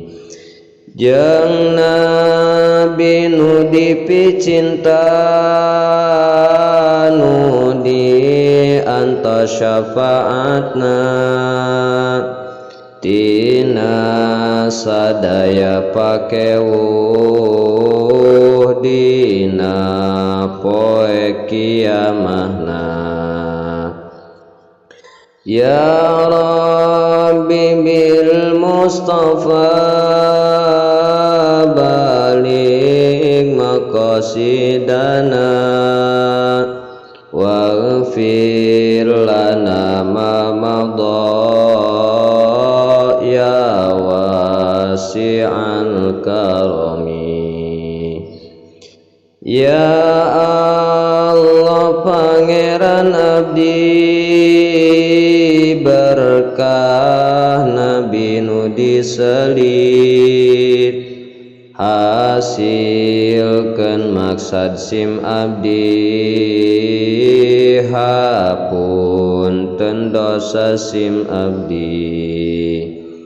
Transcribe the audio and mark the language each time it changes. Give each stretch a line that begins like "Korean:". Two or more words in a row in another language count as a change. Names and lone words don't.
Sundanese: Jeung nabi nu dipicinta nu diantos syafaatna tina sadaya pakewuh dina poe kiamahna.
Arabic: يا رب بالمصطفى بلغ مقاصدنا واغفر لنا ما مضى يا واسع الكرم.
Sundanese: Ya Allah pangeran abdi berkah nabi nu diselit hasilkeun maksad sim abdi hapunten dosa sim abdi.